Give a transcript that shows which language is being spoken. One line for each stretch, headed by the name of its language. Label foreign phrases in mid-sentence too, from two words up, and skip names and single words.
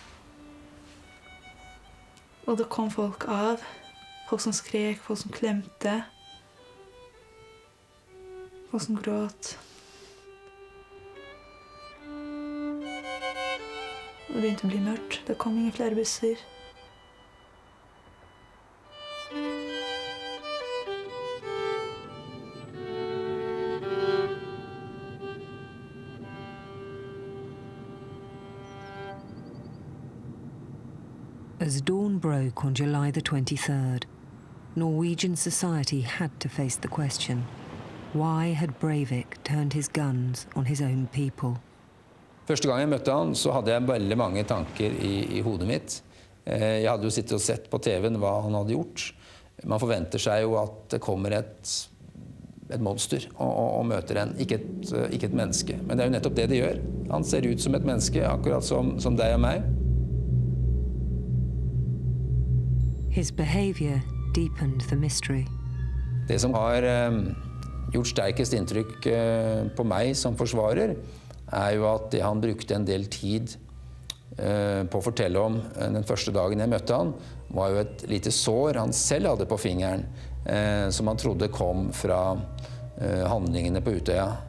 Norwegian: Og det kom folk av. Folk som skrek, folk som klemte. Folk som gråt. Og det begynte å bli mørkt. Det kom ingen flere busser.
English: As dawn broke on July the 23rd, Norwegian society had to face the question, why had Breivik turned his guns on his own people?
Norwegian: Første gang jeg møtte han, så hadde jeg veldig mange tanker i hodet mitt. Jeg hadde jo sittet og sett på TV-en hva han hadde gjort. Man forventer seg jo at det kommer et monster og møter en, ikke et menneske. Men det er jo nettopp det gjør. Han ser ut som et menneske, akkurat som deg og meg.
English: His behavior deepened the mystery.
Norwegian: Det som har gjort sterkest inntrykk på meg som forsvarer, er jo at han brukte en del tid på å fortelle om den første dagen jeg møtte han, var jo et lite sår han selv hadde på fingeren, som han trodde kom fra handlingene på Utøya.